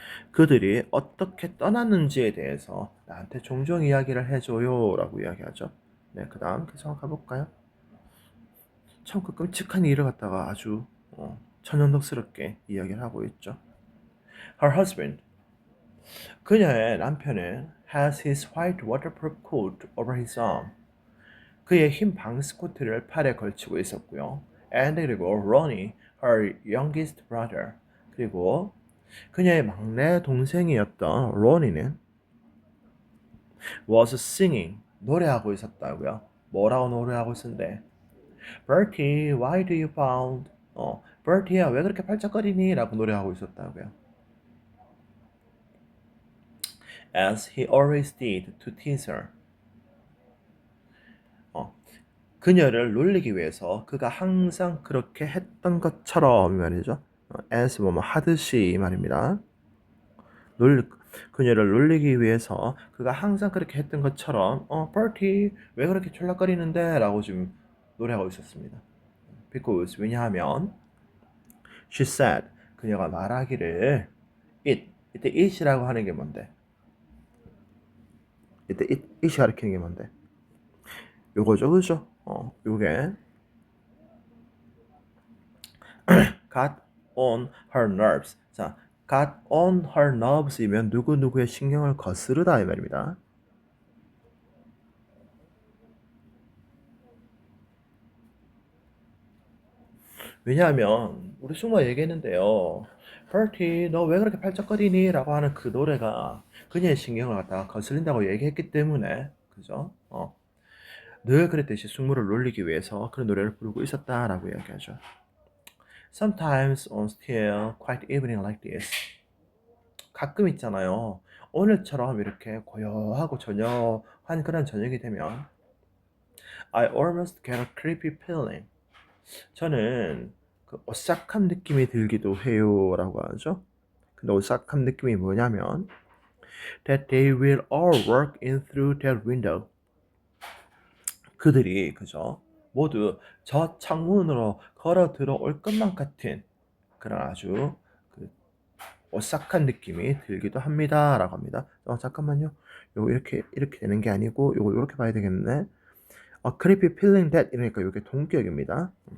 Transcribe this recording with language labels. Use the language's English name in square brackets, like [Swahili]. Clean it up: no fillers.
[Korean] 그들이 어떻게 떠났는지에 대해서 나한테 종종 이야기를 해줘요 라고 이야기하죠. 네, 그 다음 계속 가볼까요? 참 그 끔찍한 일을 갖다가 아주 천연덕스럽게 이야기를 하고 있죠. [English] Her husband, [Korean] 그녀의 남편은 [English] has his white waterproof coat over his arm. [Korean] 그의 흰 방스 코트를 팔에 걸치고 있었고요. [English] And [Korean] 그리고 [English] Ronnie, her youngest brother. [Korean] 그리고 그녀의 막내 동생이었던 로니는 [English] was singing, [Korean] 노래하고 있었다고요. 뭐라고 노래하고 있었는데 [English] Bertie, why do you pound? [Korean] Bertie야 왜 그렇게 팔짝거리니? 라고 노래하고 있었다고요. [English] As he always did to tease her. [Korean] 그녀를 놀리기 위해서 그가 항상 그렇게 했던 것처럼 이 말이죠. as 뭐뭐 하듯이 이 말입니다. 그녀를 놀리기 위해서 그가 항상 그렇게 했던 것처럼 Bertie 왜 그렇게 졸락거리는데? 라고 지금 노래하고 있었습니다. [English] Because [Korean] 왜냐하면 [English] she said [Korean] 그녀가 말하기를 이때 it이라고 하는 게 뭔데? 이때 it이 가리키는 게 뭔데? 요거죠, 그죠? 요게 [English] got on her nerves. [Korean] 자, [English] got on her nerves [Korean] 이면 누구누구의 신경을 거스르다 이 말입니다. 왜냐하면 우리 숙모 얘기했는데요. Bertie, 너 왜 그렇게 팔짝거리니? 라고 하는 그 노래가 그녀의 신경을 갖다가 거슬린다고 얘기했기 때문에 그죠? 늘 그랬듯이 숙모를 놀리기 위해서 그런 노래를 부르고 있었다라고 이야기하죠. [English] Sometimes on still quiet evening like this. [Korean] 가끔 있잖아요. 오늘처럼 이렇게 고요하고 저녁한 그런 저녁이 되면 [English] I almost get a creepy feeling. [Korean] 저는 그 오싹한 느낌이 들기도 해요라고 하죠. 근데 오싹한 느낌이 뭐냐면 [English] that they will all walk in through that window. [Korean] 그들이 그죠? 모두 저 창문으로 걸어 들어올 것만 같은 그런 아주 그 오싹한 느낌이 들기도 합니다라고 합니다. 잠깐만요. 요거 이렇게 되는 게 아니고 요거 이렇게 봐야 되겠네. [English] creepy feeling that [Korean] 이러니까 요게 동격입니다.